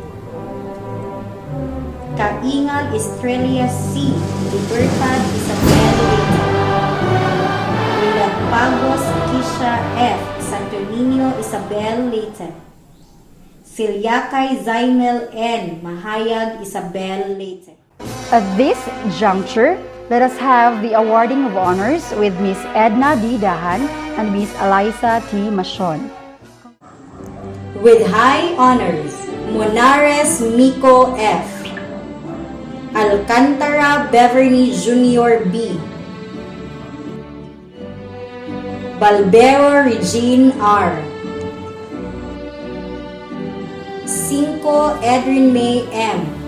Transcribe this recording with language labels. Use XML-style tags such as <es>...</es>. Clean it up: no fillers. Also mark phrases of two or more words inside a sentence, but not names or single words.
<en>Kaingal Estrella C, Libertad Isabel Leyte. Pagos Kisha F, Santo Niño Isabel Leyte. Siliakay Zaimel N, Mahayag Isabel Leyte. At this juncture, let us have the awarding of honors with Miss Edna D. Dahan and Miss Eliza T. Machon. With high honors, Monares Miko F. Alcantara Beverly Jr. B. Balbero Regine R. 5 Edrin May M.</en>